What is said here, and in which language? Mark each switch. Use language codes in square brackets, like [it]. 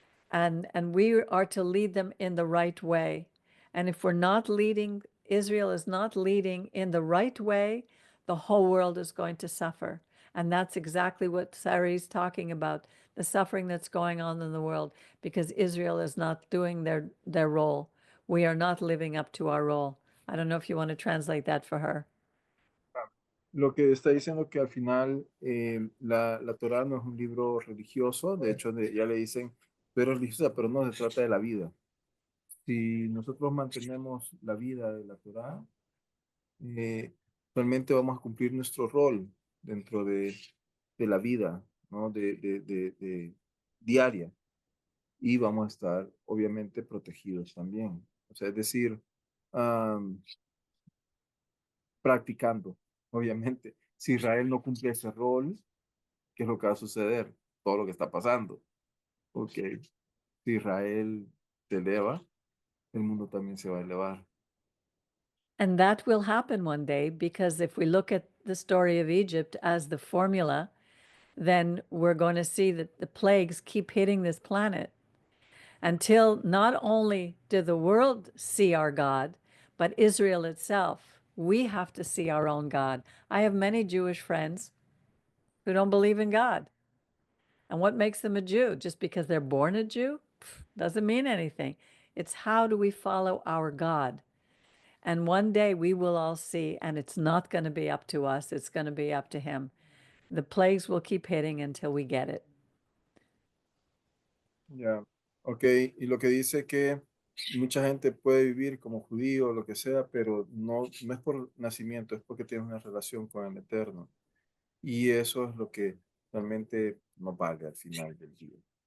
[en] And we are to lead them in the right way. And if we're not leading, Israel is not leading in the right way, the whole world is going to suffer. And that's exactly what Sari's talking about, the suffering that's going on in the world, because Israel is not doing their role. We are not living up to our role. I don't know if you want to translate that for her. [es] Lo que está diciendo que al final la Torá no es un libro religioso, de hecho ya le dicen, tú eres religiosa, pero no se trata de la vida. Si nosotros mantenemos la vida de la Torá, realmente vamos a cumplir nuestro rol dentro de la vida, ¿no? De diaria, y vamos a estar obviamente protegidos también. O sea, es decir, practicando, obviamente. Si Israel no cumple ese rol, ¿qué es lo que va a suceder? Todo lo que está pasando. Porque si Israel se eleva, el mundo también se va a elevar. [en] And that will happen one day, because if we look at the story of Egypt as the formula, then we're going to see that the plagues keep hitting this planet until not only did the world see our God, but Israel itself. We have to see our own God. I have many Jewish friends who don't believe in God. And what makes them a Jew? Just because they're born a Jew? Doesn't mean anything. It's how do we follow our God? And one day we will all see, and it's not going to be up to us, it's going to be up to Him. The plagues will keep hitting until we get it. [es] Ya, ok, y lo que dice que mucha gente puede vivir como judío o lo que sea, pero no es por nacimiento, es porque tiene una relación con el Eterno. Y eso es lo que realmente nos vale al final del día.